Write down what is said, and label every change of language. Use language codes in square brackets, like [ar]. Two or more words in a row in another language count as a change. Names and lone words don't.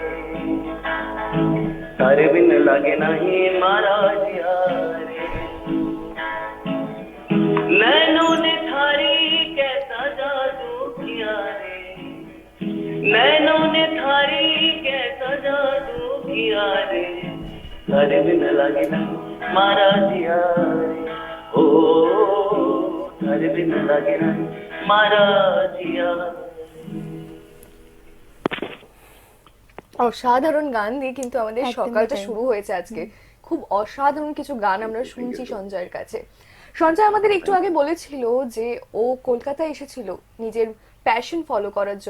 [hi] तारे बिन लगे नहीं मारा जिया रे, नैनों ने थारी कैसा जादू किया रे, नैनों ने थारी कैसा जादू किया रे, तारे बिन लगे नहीं मारा जिया रे, ओ तार बिन लागे नाहि मारा जिया। [bn] অসাধারণ গান দিয়ে কিন্তু আমাদের একদমই সকালটা তাই। শুরু হয়েছে আজকে। খুব অসাধারণ কিছু গান আমরা শুনছি সঞ্জয়ের কাছে। সঞ্জয় আমাদের একটু আগে বলেছিল যে ও কলকাতায় এসেছিল নিজের [en] passion follow [bn] করার জন্য।